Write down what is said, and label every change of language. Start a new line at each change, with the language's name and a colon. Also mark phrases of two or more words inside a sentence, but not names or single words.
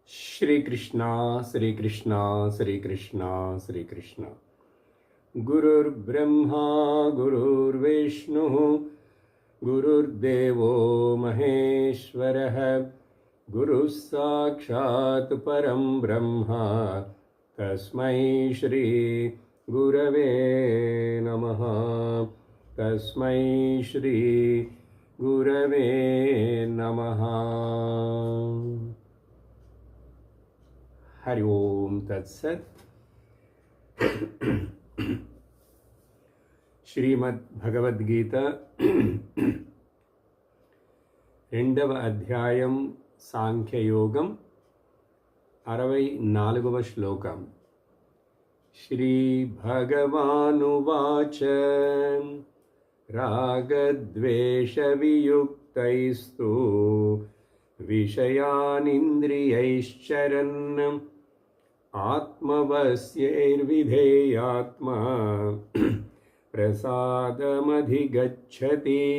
Sanskrit: श्रीकृष्ण श्रीकृष्ण श्रीकृष्ण श्रीकृष्ण गुरुर्ब्रह्मा गुरुर्विष्णुः गुरुर्देवो महेश्वरः गुरुः साक्षात् परं ब्रह्म तस्मै श्री गुरवे नमः तस्मै श्री गुरवे नमः। हरि ओम तत्सत्।
Telugu: శ్రీమద్ భగవద్గీత రెండవ అధ్యాయం సాంఖ్యయోగం 64వ శ్లోకం.
Sanskrit: శ్రీ భగవానువాచ రాగద్వేష వియుక్తైస్తు విషయానింద్రియైశ్చరన్ ఆత్మవశ్యైర్విధేయాత్మా ప్రసాదమధిగచ్చతి.